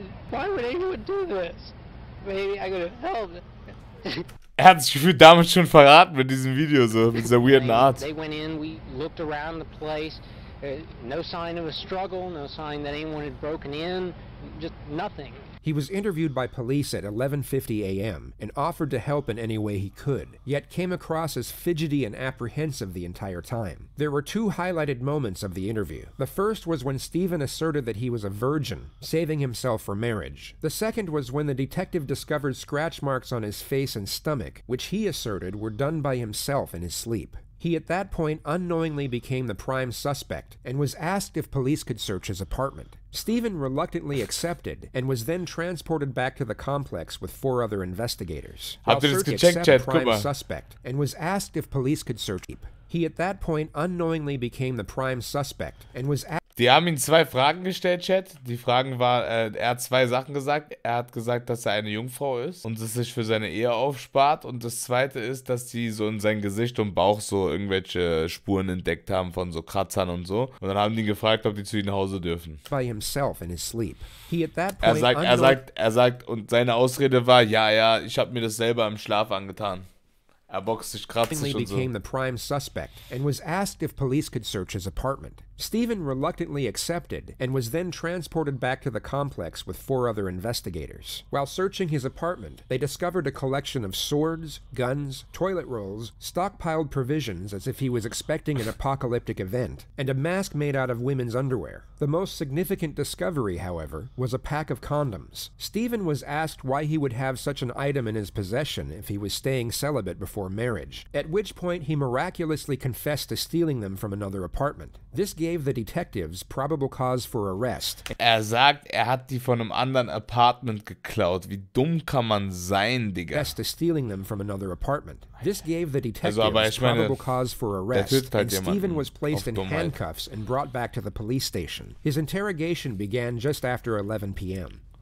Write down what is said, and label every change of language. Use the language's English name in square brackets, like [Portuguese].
[English] Why would anyone do this? Maybe I could have helped. [German] Er hat sich gefühlt damit schon verraten mit diesem Video, so mit dieser weirden Art. [English] They went in, we looked around the place. No sign of a struggle, no sign that anyone had broken in, just nothing. He was interviewed by police at 11:50 a.m. and offered to help in any way he could, yet came across as fidgety and apprehensive the entire time. There were 2 highlighted moments of the interview. The first was when Stephen asserted that he was a virgin, saving himself for marriage. The second was when the detective discovered scratch marks on his face and stomach, which he asserted were done by himself in his sleep. He at that point unknowingly became the prime suspect and was asked if police could search his apartment. Stephen reluctantly accepted and was then transported back to the complex with 4 other investigators. [German] Habt ihr das gecheckt, Chat? Guck mal. [English] Suspect and was asked if police could search him. He at that point unknowingly became the prime suspect and was asked. [German] Die haben ihm 2 Fragen gestellt, Chat. Die Fragen waren, er hat 2 Sachen gesagt. Er hat gesagt, dass er eine Jungfrau ist und es sich für seine Ehe aufspart. Und das zweite ist, dass die so in sein Gesicht und Bauch so irgendwelche Spuren entdeckt haben von so Kratzern und so. Und dann haben die gefragt, ob die zu ihm nach Hause dürfen. [English] By himself in his sleep. He at that [German] Er [English] point [German] sagt, und seine Ausrede war, ja, ich habe mir das selber im Schlaf angetan. Er boxt sich, kratzt sich und so. [English] became the prime suspect and was asked if police could search his apartment. Stephen reluctantly accepted and was then transported back to the complex with 4 other investigators. While searching his apartment, they discovered a collection of swords, guns, toilet rolls, stockpiled provisions as if he was expecting an apocalyptic event, and a mask made out of women's underwear. The most significant discovery, however, was a pack of condoms. Stephen was asked why he would have such an item in his possession if he was staying celibate before marriage, at which point he miraculously confessed to stealing them from another apartment. This gave the detectives probable cause for arrest. [German] Sagt, hat die von einem anderen Apartment geklaut. Wie dumm kann man sein, Digga? [English] To stealing them from another apartment. This gave the detectives [German] ich meine, [English] probable cause for arrest, and Stephen was placed in [German] Dummheit. [English] handcuffs and brought back to the police station. His interrogation began just after 11 p.m.